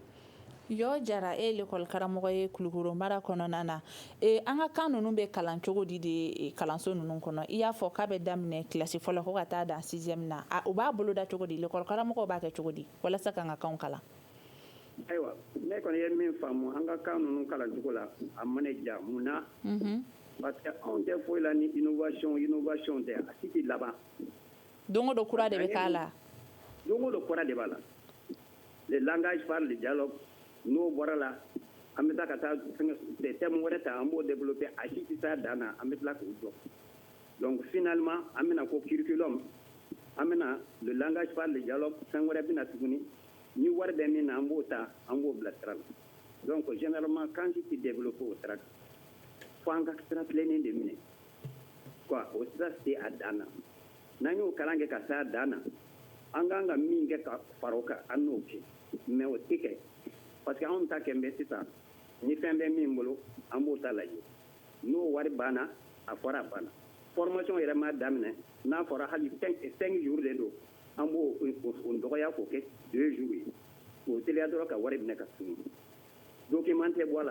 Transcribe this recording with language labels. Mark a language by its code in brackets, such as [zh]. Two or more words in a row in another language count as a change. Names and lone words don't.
[bm] Yɔ jara e ye l'école karamɔgɔ ye Kulukoro mara kɔnɔna na an ka kan ninnu bɛ kalan cogo di de kalanso ninnu kɔnɔ i y'a fɔ k'a bɛ daminɛ kilasi fɔlɔ ko ka taa dan 6e na u b'a bolo da cogo di l'école karamɔgɔw b'a kɛ cogo di walasa k'an ka kanw kalan. ayiwa ne kɔni ye min faamu an ka kan ninnu kalan cogo la a mana ja mun na [fr] parce que [bm] anw tɛ foyi la ni innovation tɛ a si tɛ laban don o don kura de bɛ k'a la don o don kura de b'a la [fr] le langage par le dialogue [bm] n'o bɔra la an bɛ taa ka taa thème wɛrɛ ta an b'o développer a si tɛ taa dan na an bɛ tila k'o jɔ [fr] donc finalement [bm] an bɛna ko curriculum an bɛna [fr] le langage par le dialogue [bm] fɛn wɛrɛ bɛna tuguni ni wari bɛ min na an b'o ta an b'o bila sira la [fr] donc généralement quand tu développes [bm] o sira fo an ka sira tilennen de minɛ quoi o sira se a dan na n'an y'o kalan kɛ ka se a dan na an kan ka min kɛ ka fara o kan an n'o kɛ mais o tɛ kɛ [fr] parce que [bm] anw ta kɛ n bɛ sisan ni fɛn bɛ min bolo an b'o ta lajɛ n'o wari banna a fɔra a banna formation yɛrɛ ma daminɛ n'a fɔra hali 5 jours de don an b'o o dɔgɔya k'o kɛ 2 jours ye o teliya dɔrɔn ka wari minɛ ka tunu document tɛ bɔ a la